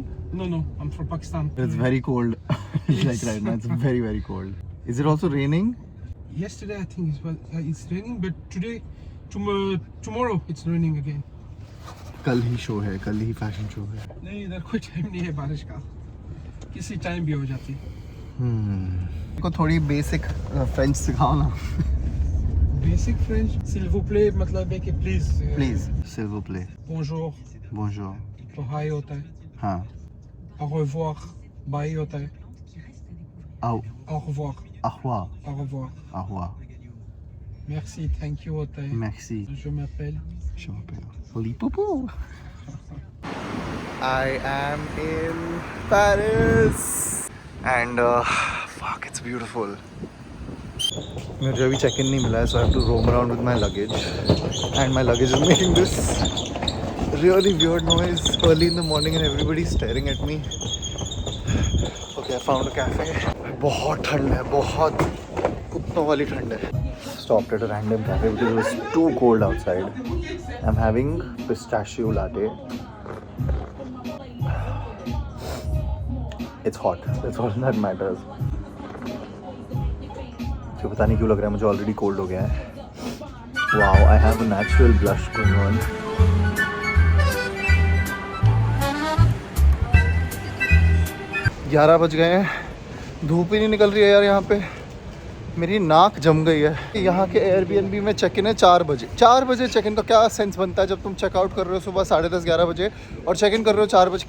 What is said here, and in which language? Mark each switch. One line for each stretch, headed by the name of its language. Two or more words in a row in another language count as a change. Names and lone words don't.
English: No, I'm from Pakistan. It's very cold. Like right now, it's very cold. Is it also raining? Yesterday I think it's raining, but today, tomorrow it's raining again.
Hindi: कल ही शो है, कल ही फैशन शो है. नहीं, इधर कोई टाइम नहीं है बारिश का. किसी टाइम भी हो जाती है. को थोड़ी बेसिक फ्रेंच सिखाओ ना.
English: basic French,
French: s'il vous plaît
Hindi: मतलब है कि प्लीज. प्लीज,
French: s'il vous plaît. Bonjour. Bonjour.
Hindi: तो हाय होता है. हाँ.
French: Au revoir.
Hindi: बाय होता है.
French: Au revoir. revoir. Au revoir. Au revoir. Merci,
English: thank you
Hindi: होता है.
French: Merci. Je m'appelle. Lipopo.
English: I am in Paris and fuck, it's beautiful.
Hindi: मुझे अभी
English: check in
Hindi: नहीं मिला है,
English: so I have to roam around with my luggage and my luggage is making this really weird noise early in the morning and everybody's staring at me. Okay, I found a cafe.
Hindi: बहुत ठंड है, बहुत कुत्तों वाली ठंड है.
English: Stopped at a random cafe because it was too cold outside. I'm having pistachio latte. It's hot. That's all that matters.
Hindi: तो पता नहीं क्यों लग रहा है मुझे
English: already cold
Hindi: हो गया है.
English: Wow, I have a natural blush going on.
Hindi: ग्यारह बज गए हैं. धूप ही नहीं निकल रही है यार यहाँ पे. मेरी नाक जम गई है. यहाँ के एयरबीएनबी में
English: check in
Hindi: है 4 बजे. 4 बजे
English: check in
Hindi: का क्या सेंस बनता है जब तुम चेकआउट कर रहे हो सुबह 10:30-11 बजे और
English: check in
Hindi: कर रहे हो 4 बजे.